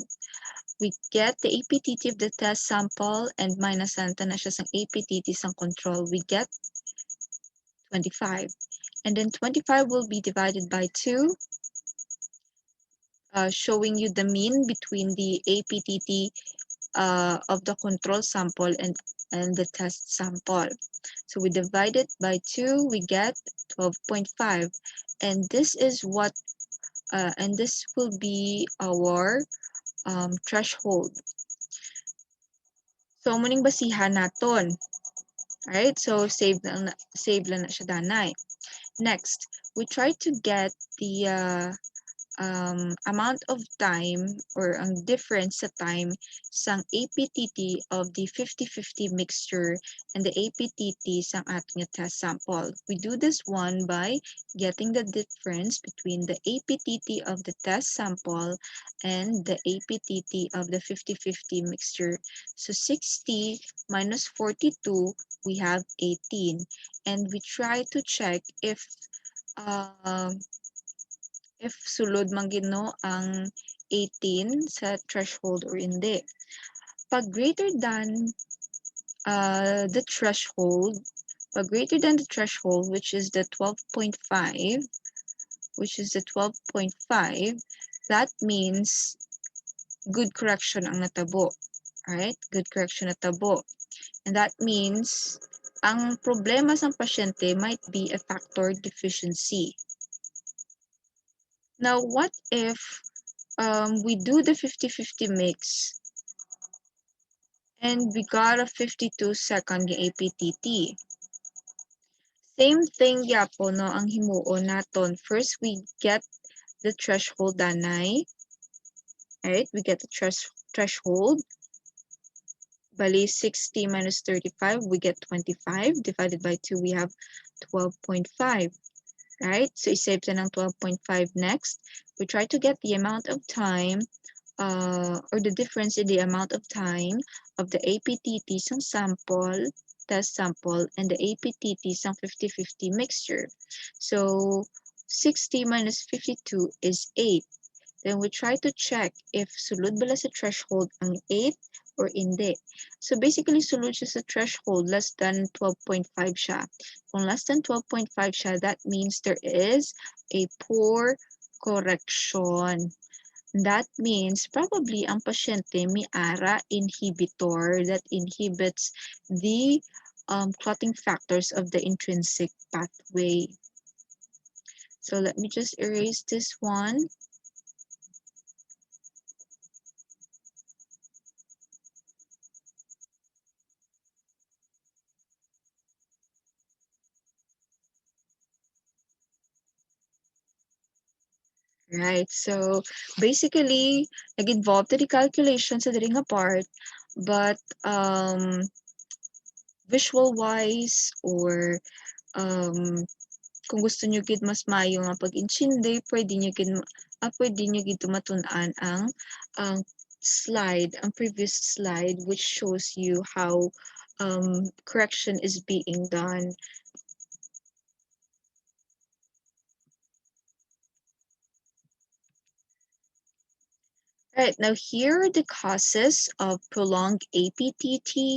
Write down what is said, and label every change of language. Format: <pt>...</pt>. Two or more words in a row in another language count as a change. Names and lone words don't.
<en>We get the APTT of the test sample and</en> <hil>minusan ta na siya sa APTT sang control.</hil> <en>We get 25. And then 25 will be divided by 2, showing you the mean between the APTT of the control sample and the test sample. So we divide it by 2, we get 12.5. And this is what, and this will be our threshold. So,</en> <hil>muning basihan naton. Alright, so save lang na siya danay.</hil> <en>Next, we try to get the amount of time or</en> <hil>ang difference sa time sang</hil> <en>APTT of the 50-50 mixture and the APTT</en> <hil>sang ating</hil> <en>test sample. We do this one by getting the difference between the APTT of the test sample and the APTT of the 50-50 mixture. So 60 minus 42, we have 18. And we try to check if</en> <hil>sulod man gid no ang 18 sa threshold or hindi.</hil> <en>Pag greater than the threshold, which is the 12.5, that means good correction</en> <hil>ang natabo.</hil> <en>Alright? Good correction natabo. And that means</en> <hil>ang problema sa pasyente</hil> <en>might be a factor deficiency. Now, what if we do the 50-50 mix and we got a 52-second APTT?</en> <hil>Same thing yapo no ang himuon naton.</hil> <en>First, we get the threshold danay. Right? We get the threshold. Bali, 60 minus 35, we get 25. Divided by 2, we have 12.5. Right? So,</en> <hil>isave na ng 12.5 next.</hil> <en>We try to get the amount of time or the difference in the amount of time of the APTT sang sample, test sample, and the APTT sang 50-50 mixture. So, 60 minus 52 is 8. Then we try to check if</en> <hil>sulod bala sa threshold ang 8 or hindi.</hil> <en>So basically,</en> <hil>sulod siya sa threshold,</hil> <en>less than 12.5 siya. Kung less than 12.5 siya, that means there is a poor correction. That means probably</en> <hil>ang pasyente may ARA</hil> <en>inhibitor that inhibits the clotting factors of the intrinsic pathway. So let me just erase this one. Right, so basically, nag-involve the calculation</en> <hil>sa diri nga part,</hil> <en>but</en> <hil>visual-wise or kung gusto nyo gid mas maayo nga pag-intindi, pwede nyo gid matun-an ang slide, ang previous slide</hil> <en>which shows you how correction is being done. Right, now here are the causes of prolonged APTT.</en>